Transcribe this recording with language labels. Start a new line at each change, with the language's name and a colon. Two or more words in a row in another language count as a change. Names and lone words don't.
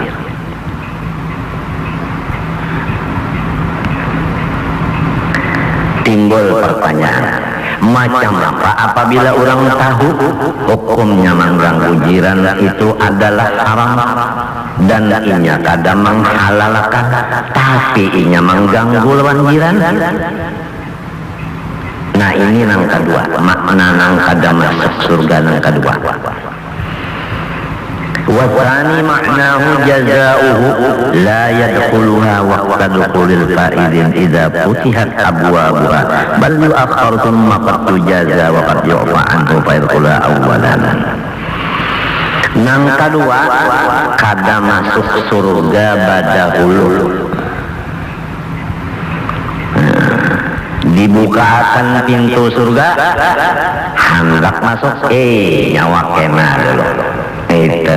Banjar: Timbul pertanyaan, macam apa apabila orang tahu hukumnya mengganggu jiran itu adalah haram dan inya kadang menghalalkan tapi inya mengganggu lawan jiran? Nah ini nang kedua, makna nang kadang masuk surga nang kedua.
Arabic: وثانيها معناه جزاؤه لا يدخلها وقت دخول الفائزين إذا فتحت أبوابها بل يؤخر ثم قد يجازى وقد يعفى عنه فيدخلها أولا.
Banjar: Nang kedua kada masuk surga badahulu, dibukakan pintu surga hendak masuk nyawa kena dulu itu.